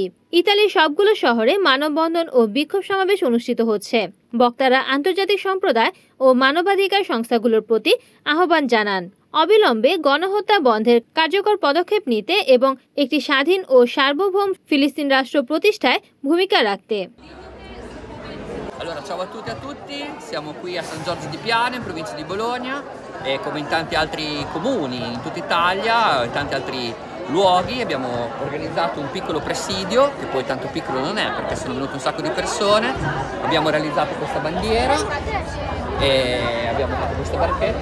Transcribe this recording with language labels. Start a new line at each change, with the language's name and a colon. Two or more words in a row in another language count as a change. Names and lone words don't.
Bangla: ইতালির সবগুলো শহরে মানববন্ধন ও বিক্ষোভ সমাবেশ অনুষ্ঠিত হচ্ছে। বক্তারা আন্তর্জাতিক সম্প্রদায় ও মানবাধিকার সংস্থাগুলোর প্রতি আহ্বান জানান অবিলম্বে গণহত্যা বন্ধের কার্যকর পদক্ষেপ নিতে এবং একটি স্বাধীন ও সার্বভৌম ফিলিস্তিন রাষ্ট্র প্রতিষ্ঠায় ভূমিকা রাখতে।
Italian: Allora, ciao a tutte e a tutti, siamo qui a San Giorgio di Piano, in provincia di Bologna, e come in tanti altri comuni in tutta Italia, in tanti altri luoghi, abbiamo organizzato un piccolo presidio, che poi tanto piccolo non è perché sono venute un sacco di persone, abbiamo realizzato questa bandiera e abbiamo fatto questa barchetta,